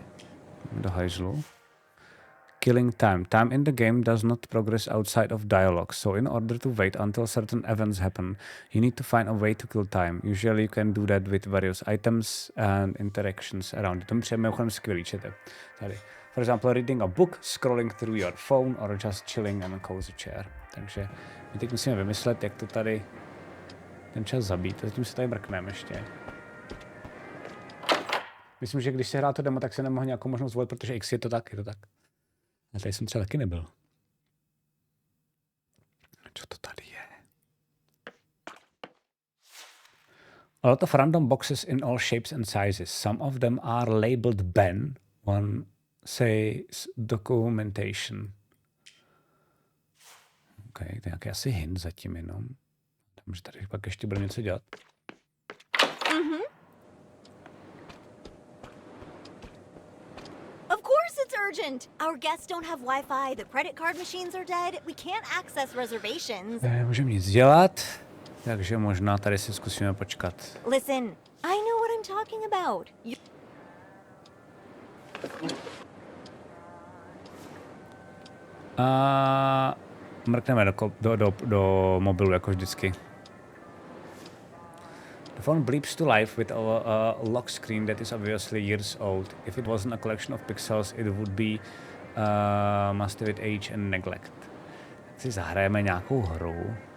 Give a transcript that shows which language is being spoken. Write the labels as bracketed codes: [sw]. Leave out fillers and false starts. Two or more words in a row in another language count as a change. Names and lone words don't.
[cs] Do hajzlu. [en] Killing time. Time in the game does not progress outside of dialogue, so in order to wait until certain events happen, you need to find a way to kill time. Usually you can do that with various items and interactions around it. [cs] To mi přijde mimochodem skvělý, čete. Tady. [en] For example, reading a book, scrolling through your phone, or just chilling in a cozy chair. [cs] Takže my teď musíme vymyslet, jak to tady ten čas zabít. Zatím se tady mrkneme ještě. Myslím, že když se hrá to demo, tak se nemohl nějakou možnost zvolit, protože X je to tak, je to tak. A tady jsem třeba taky nebyl. Co to tady je? [en] A lot of random boxes in all shapes and sizes. Some of them are labeled Ben. One says documentation. [cs] OK, to je nějaký asi hint zatím jenom. Takže tady pak ještě bude něco dělat. [en] Urgent. Our guests don't have Wi-Fi, the credit card machines are dead, we can't access reservations. [cs] Nemůžeme nic dělat, takže možná tady si zkusíme počkat. [en] Listen, I know what I'm talking about. [cs] A mrkneme do mobilu, jako vždycky. [en] The phone bleeps to life with a lock screen that is obviously years old. If it wasn't a collection of pixels, it would be must with age and neglect. [cs] Tak si zahrajeme nějakou hru.